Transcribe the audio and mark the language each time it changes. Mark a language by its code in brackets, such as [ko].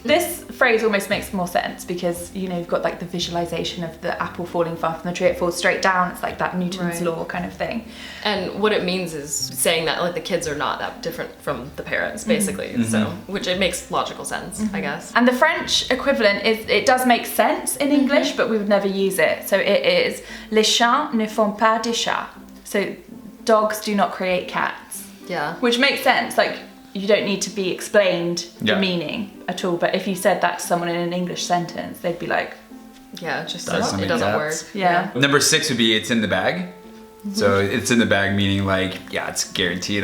[en] This phrase almost makes more sense because you've got like the visualization of the apple falling far from the tree. It falls straight down. It's like that Newton's law kind of thing. And what it means is saying that like the kids are not that different from the parents, basically. So, which it makes logical sense, I guess. And the French equivalent is, it does make sense in English, but we would never use it. So it is [fr] les chiens ne font pas des chats. [en] So dogs do not create cats. Yeah. Which makes sense. Like you don't need to be explained the meaning at all. But if you said that to someone in an English sentence, they'd be like, it just it doesn't work. Yeah. Number 6 would be it's in the bag. So it's in the bag, meaning like, yeah, it's guaranteed.